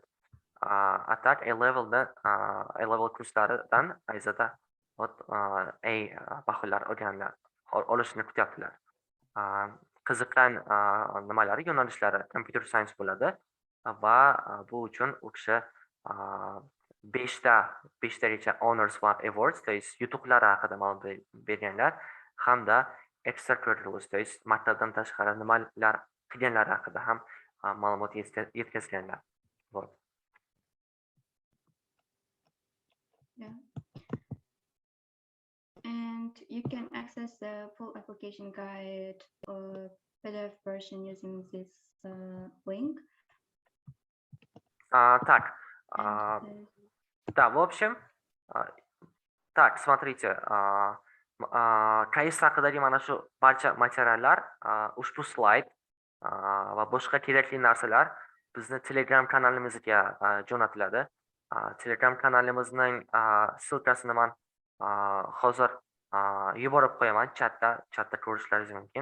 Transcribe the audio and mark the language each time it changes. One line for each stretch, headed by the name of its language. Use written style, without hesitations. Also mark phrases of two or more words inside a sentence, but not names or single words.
Uzbek: Atak A-level kurslaridan Ayzada A baholar olganlar olishini kutyaptilar. Qiziqqan nimalari, yo'nalishlari
English: computer science
Uzbek: bo'ladi va bu uchun u kishi 5tagacha honors va awards,
Russian: то есть
Uzbek: yutuqlari haqida ma'lumot berganlar hamda extracurriculars,
Russian: то есть
Uzbek: maktabdan tashqari nimalar qilganlari haqida ham ma'lumot yetkazganlar.
Russian: Вот.
English: Yeah. And you can access the full application guide or PDF version using this link.
Russian: Так,
English: And,
Russian: да, в общем, так, смотрите,
Uzbek: KAIST haqidagi mana shu barcha materiallar, ushbu slayd va boshqa kerakli narsalar bizni Telegram kanalimizga jo'natiladi. Telegram kanalimizning ssilkasini men hozir yuborib qo'yaman chatda ko'rishlaringiz mumkin.